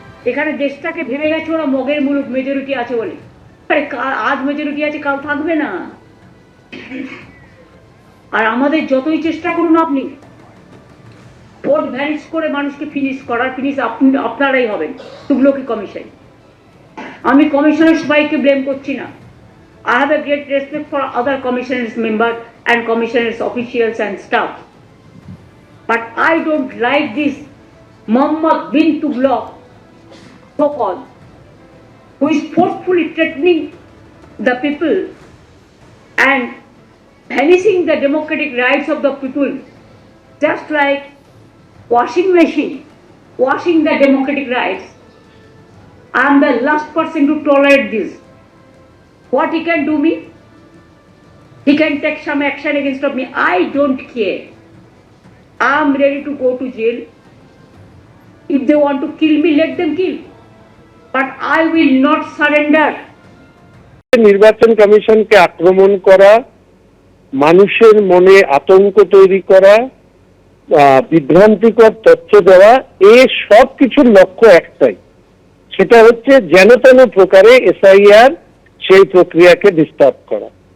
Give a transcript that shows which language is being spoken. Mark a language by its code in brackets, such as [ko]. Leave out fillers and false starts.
[bn] এখানে দেশটাকে ভেবে গেছে ওরা মগের মুলুক মেজরিটি আছে বলে। আজ মেজরিটি আছে, কাল থাকবে না। আর আমাদের যতই চেষ্টা করুন আপনি ভোট ভ্যানিশ করে মানুষকে ফিনিশ আপনারাই হবেন তুগলকি কমিশন। আমি কমিশনের সবাইকে ব্লেম করছি না। [en] I have a great respect for other commissioners members and commissioners officials and staff, but I don't like this Mohammed bin Tughlaq so-called, who is forcefully threatening the people and vanishing the democratic rights of the people, just like washing machine washing the democratic rights. I am the last person to tolerate this. What he can do me? He can take some action against me. I don't care. I am ready to go to jail. If they want to kill me, let them kill. But I will not surrender. [bn] নির্বাচন কমিশনকে আক্রমণ করা, মানুষের মনে আতঙ্ক তৈরি করা, বিভ্রান্তিকর তথ্য দেওয়া, এই সব কিছুর লক্ষ্য একটাই, সেটা হচ্ছে যেন তেন প্রকারে এসআইআর সেই প্রক্রিয়াকে ডিস্টার্ব করা।